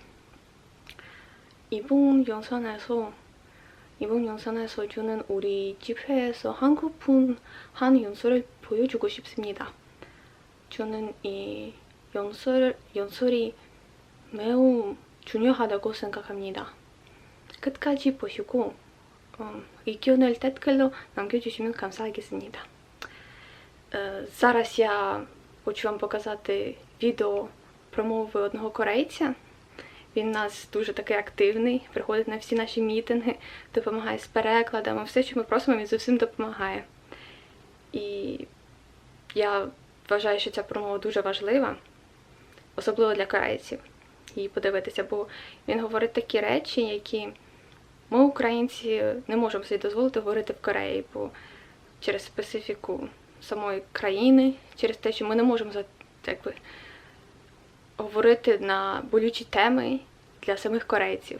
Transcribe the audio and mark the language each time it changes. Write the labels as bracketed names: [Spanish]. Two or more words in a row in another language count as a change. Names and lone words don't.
[Korean] 이번 영상에서 저는 우리 집회에서 한국분 한 연설을 보여주고 싶습니다. 저는 이 연설이 매우 중요하다고 생각합니다. 끝까지 보시고 의견을 댓글로 남겨주시면 감사하겠습니다. [Ukrainian] Зараз я хочу вам показати відео про мови одного корейця. Він у нас дуже такий активний, приходить на всі наші мітинги, допомагає з перекладами, все, що ми просимо, він зовсім допомагає. І я вважаю, що ця промова дуже важлива, особливо для корейців, її подивитися, бо він говорить такі речі, які ми, українці, не можемо собі дозволити говорити в Кореї, бо через специфіку самої країни, через те, що ми не можемо говорити на болючі теми для самих корейців.